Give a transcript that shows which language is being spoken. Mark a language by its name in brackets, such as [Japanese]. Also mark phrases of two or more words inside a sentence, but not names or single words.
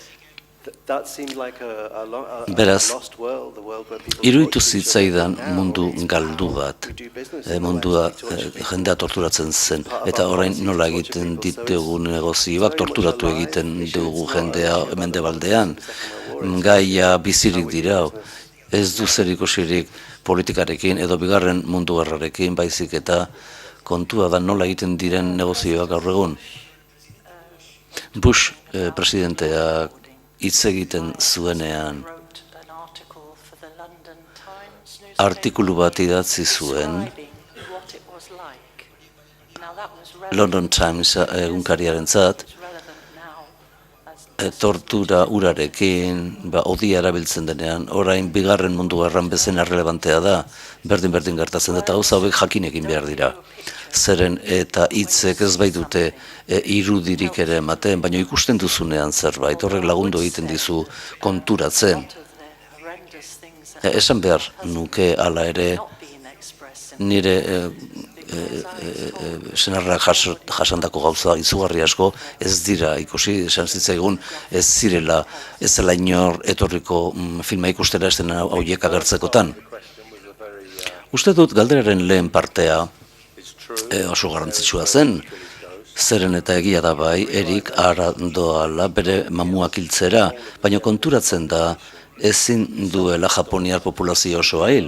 [Basque] Beraz, iruditu zitzaidan mundu galdu bat, mundua jendea torturatzen zen, eta orain nola egiten ditugu negozioak, torturatu egiten dugu jendea mendebaldean, gaia bizirik dira, ez du zer ikusirik politikarekin edo Bigarren Mundu Gerrarekin, baizik eta kontua da nola egiten diren negozioak gaur egun. Bush presidenteak hitz egiten zuenean artikulu bat idatzi zuen [English] describing what it was like. Now that was relevant, [Basque] London Times egunkariarentzat, [English] it's relevant now as [Basque] tortura urarekin, odia erabiltzen denean, orain bigarren mundu gerran bezen errelevantea da, berdin gertatzen da, eta gauza hauek jakin egin behar dira. Zeren eta hitzek ez baitute irudirik ere ematen, baina ikusten duzunean zerbait, horrek lagundu egiten dizu konturatzen. [English] of the horrendous things that [Basque] Esan behar nuke hala ere [English] not being expressed in [Basque] nire senarrak jasandako gauza izugarri asko ez dira ikusi, esan zitzaigun ez zirela, ez zela inor etorriko filma ikustera ez dena hauiek agertzekotan. Uste dut galderaren lehen partea oso garrantzitsua zen, zeren eta egia da bai, Erik ara doala bere mamuak hiltzera, baina konturatzen da ezin duela japoniar populazio osoa hil.